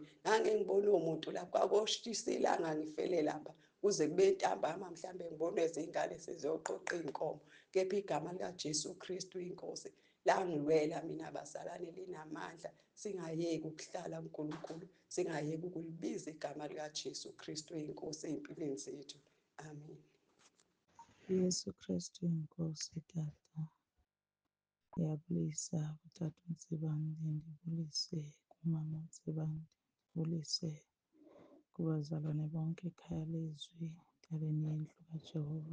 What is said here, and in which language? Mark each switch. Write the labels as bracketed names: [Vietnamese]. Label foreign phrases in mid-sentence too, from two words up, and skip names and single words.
[Zulu] Ngibone umuntu lapha kwakoshisa ilanga ngifele lapha kuze kube ntambama mhlambe ngibonwe izingane seziyoqoqa inkomo kepha igama lika Jesu Kristu inkosi langiwela mina bazalwane linamandla. Singayeki ukuhlala uNkulunkulu, singayeki ukulibiza igama lika Jesu Kristu inkosi empilweni zethu. Amen. Yesu Kristu inkosi Tata. Ngiyabulisa kuTata uNsibande, [Xhosa] ndibulise kumama uNsibande, ndibulise kubazalwane bonke [Zulu] ekhaya lezwi entabeni yendlu kaJehova.